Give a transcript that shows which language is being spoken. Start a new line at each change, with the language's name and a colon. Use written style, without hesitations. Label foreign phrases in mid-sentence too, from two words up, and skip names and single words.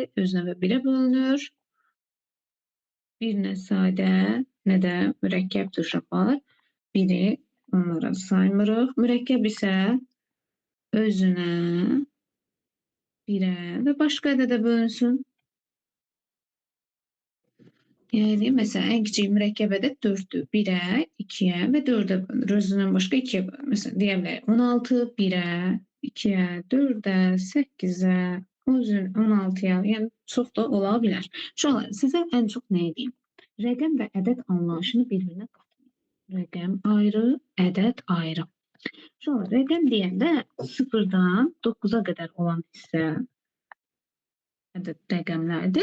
Azerbaijani: Özünə və birə bölünür. Bir nə sadə, nə də mürəkkəb uşaqlar. Biri onlara saymırıq. Mürəkkəb isə özünə, birə və başqa ədədə bölünsün.
Turkish: Yani mesela en küçük
Azerbaijani: mürəkkəb ədəd
Turkish: 4'dür. 1'e, 2'ye ve 4'e bölünür.
Azerbaijani: Özündən başqa 2'ye bölünür.
Turkish: Mesela diyebiliriz 16, 1'e, 2'ye, 4'e, 8'e, 16'ya, yani
Azerbaijani: çox da ola bilər.
Turkish: Şu an
Azerbaijani: sizə ən çox nə edeyim? Rəqəm və ədəd anlayışını bir-birinə qatmayın. Rəqəm ayrı, ədəd ayrı.
Turkish: Şu an
Azerbaijani: rəqəm deyəndə 0'dan 9'a qədər olan hissə ədəd rəqəmlərdir.